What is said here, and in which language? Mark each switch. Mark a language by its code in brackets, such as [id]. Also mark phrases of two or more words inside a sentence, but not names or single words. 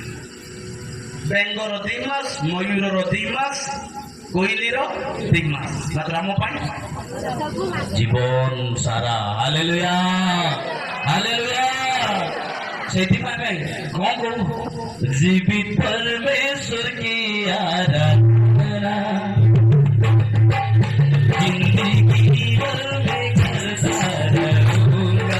[or] ବେଙ୍ଗର 2 ମାସ, ମୟୂରର 2 ମାସ, କୋଇଲିର 2 ମାସ, ମାତ୍ର ଆମ ପାଇଁ ଜୀବନ ସାରା। ହାଲେଲୁୟା, ହାଲେଲୁୟା। ସେଥିପାଇଁ କ'ଣ କରୁ? [hi] ଜୀବିତ परमेश्वर की आराधना जिंदगी भर में करता रहूंगा।